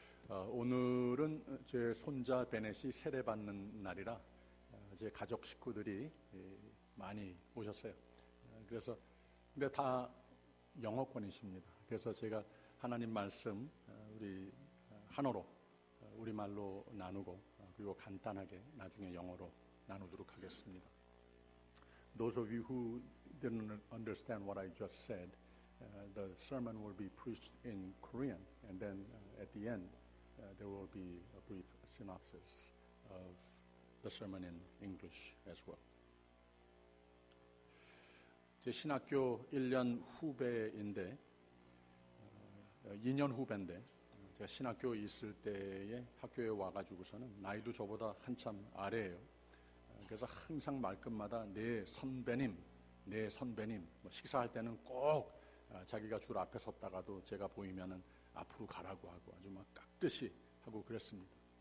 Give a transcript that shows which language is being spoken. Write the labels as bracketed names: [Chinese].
[Korean] 오늘은 제 손자 베넷이 세례받는 날이라 제 가족 식구들이 많이 오셨어요. 그래서 근데 다 영어권이십니다. 그래서 제가 하나님 말씀 우리 한어로 우리말로 나누고 그리고 간단하게 나중에 영어로 나누도록 하겠습니다. [English] Those of you who didn't understand what I just said, the sermon will be preached in Korean, and then at the end there will be a brief synopsis of the sermon in English as well. [Korean] 제 신학교 1년 후배인데 2년 후배인데 제가 신학교 있을 때에 학교에 와가지고서는 나이도 저보다 한참 아래예요. 그래서 항상 말끝마다 내 선배님 뭐 식사할 때는 꼭 자기가 줄 앞에 섰다가도 제가 보이면은 앞으로 가라고 하고 아주 막 깍듯이 하고 그랬습니다.